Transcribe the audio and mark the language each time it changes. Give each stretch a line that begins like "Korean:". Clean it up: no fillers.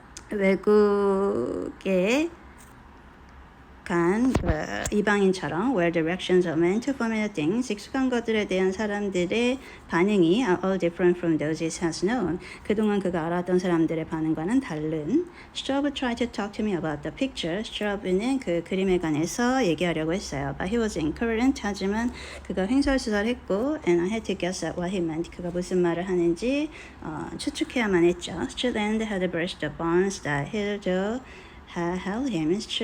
Korean: 외국에 간 이방인처럼
English: where directions of men to familiar things
Korean: 익숙한 것들에 대한 사람들의 반응이
English: are all different from those he has known.
Korean: 그동안 그가 알았던 사람들의 반응과는 다른.
English: Strobe tried to talk to me about the picture.
Korean: Strobe는 그 그림에 관해서 얘기하려고 했어요.
English: But he was incoherent.
Korean: 하지만 그가 횡설수설했고
English: and I had to guess at what he meant.
Korean: 그가 무슨 말을 하는지 추측해야만 했죠.
English: Strickland had brushed the bonds that hitherto had held him.